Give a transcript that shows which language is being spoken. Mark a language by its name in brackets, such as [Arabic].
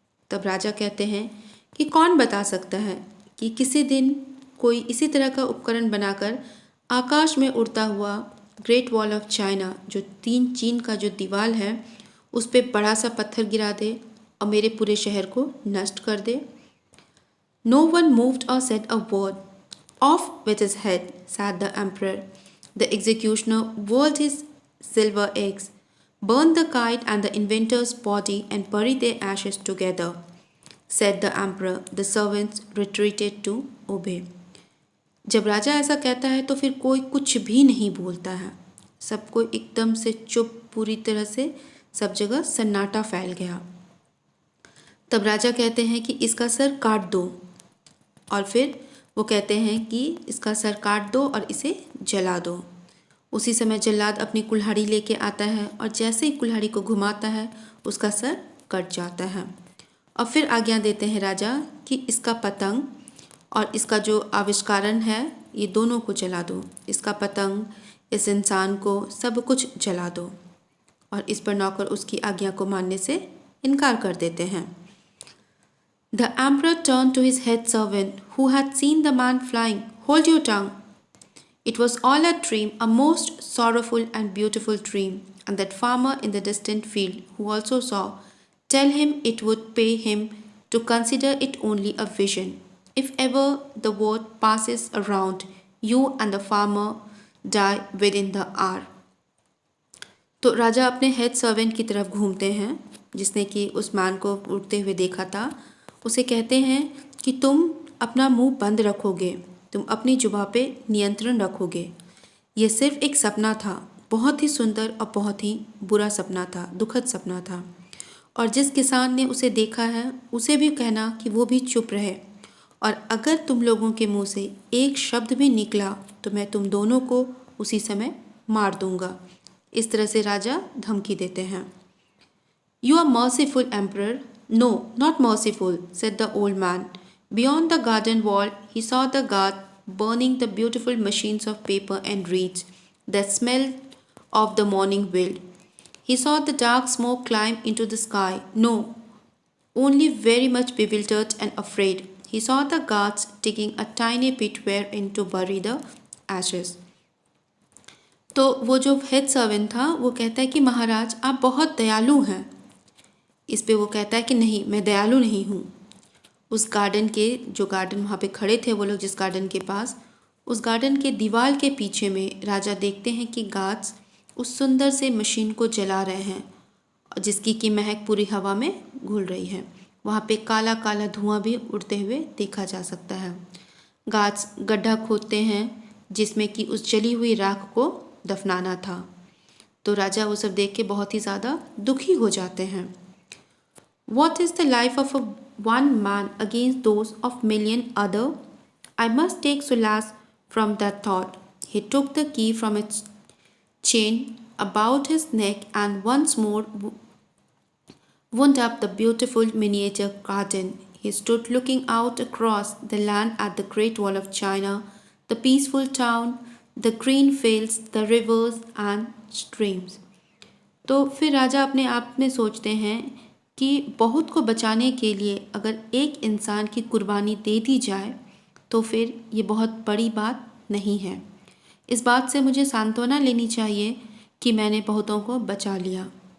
[Hindi] तब राजा कहते हैं कि कौन बता सकता है कि किसी दिन कोई इसी तरह का उपकरण बनाकर आकाश में उड़ता हुआ ग्रेट वॉल ऑफ चाइना, जो चीन का जो दीवार है, उस पर बड़ा सा पत्थर गिरा दे और मेरे पूरे शहर को नष्ट कर दे। [English] No one moved or said a word. Off with his head, said the emperor. The executioner whirled his silver eggs, burned the kite and the inventor's body and buried their ashes together, said the emperor. The servants retreated to obey. [Hindi] जब राजा ऐसा कहता है तो फिर कोई कुछ भी नहीं बोलता है। सबको एकदम से चुप, पूरी तरह से सब जगह सन्नाटा फैल गया। तब राजा कहते हैं कि इसका सर काट दो। और फिर वो कहते हैं कि इसका सर काट दो और इसे जला दो। उसी समय जल्लाद अपनी कुल्हाड़ी लेके आता है और जैसे ही कुल्हाड़ी को घुमाता है उसका सर कट जाता है। और फिर आज्ञा देते हैं राजा कि इसका पतंग और इसका जो आविष्कारण है ये दोनों को जला दो, इसका पतंग, इस इंसान को, सब कुछ जला दो। और इस पर नौकर उसकी आज्ञा को मानने से इनकार कर देते हैं। [English] The emperor turned to his head servant who had seen the man flying. Hold your tongue. It was all a dream, a most sorrowful and beautiful dream. And that farmer in the distant field, who also saw, tell him it would pay him to consider it only a vision. If ever the word passes around, you and the farmer die within the hour. [Hindi] तो राजा अपने head servant की तरफ घूमते हैं जिसने कि उस man को उड़ते हुए देखा था। उसे कहते हैं कि तुम अपना मुंह बंद रखोगे, तुम अपनी जुबान पे नियंत्रण रखोगे। ये सिर्फ एक सपना था, बहुत ही सुंदर और बहुत ही बुरा सपना था, दुखद सपना था। और जिस किसान ने उसे देखा है उसे भी कहना कि वो भी चुप रहे, और अगर तुम लोगों के मुंह से एक शब्द भी निकला तो मैं तुम दोनों को उसी समय मार दूंगा। इस तरह से राजा धमकी देते हैं। [English] You are merciful, Emperor. No, not merciful, said the old man. Beyond the garden wall, he saw the guard burning the beautiful machines of paper and reeds that smelled of the morning wind. He saw the dark smoke climb into the sky. No, only very much bewildered and afraid. He saw the guards digging a tiny pit wherein to bury the ashes. [Hindi] तो वो जो head servant था वो कहता है कि महाराज आप बहुत दयालु हैं। इस पे वो कहता है कि नहीं, मैं दयालु नहीं हूँ। उस गार्डन के जो गार्डन वहाँ पे खड़े थे वो लोग, जिस गार्डन के पास, उस गार्डन के दीवार के पीछे में राजा देखते हैं कि गार्ड्स उस सुंदर से मशीन को जला रहे हैं जिसकी की महक पूरी हवा में घुल रही है। वहाँ पे काला काला धुआं भी उड़ते हुए देखा जा सकता है। गार्ड्स गड्ढा खोदते हैं जिसमें कि उस जली हुई राख को दफनाना था। तो राजा वो सब देख के बहुत ही ज़्यादा दुखी हो जाते हैं। [English] What is the life of one man against those of million other? I must take solace from that thought. He took the key from its chain about his neck and once more wound up the beautiful miniature garden. He stood looking out across the land at the Great Wall of China, the peaceful town, the green fields, the rivers and streams. [Hindi] तो फिर राजा अपने आप में सोचते हैं कि बहुत को बचाने के लिए अगर एक इंसान की कुर्बानी दे दी जाए तो फिर ये बहुत बड़ी बात नहीं है। इस बात से मुझे सांत्वना लेनी चाहिए कि मैंने बहुतों को बचा लिया।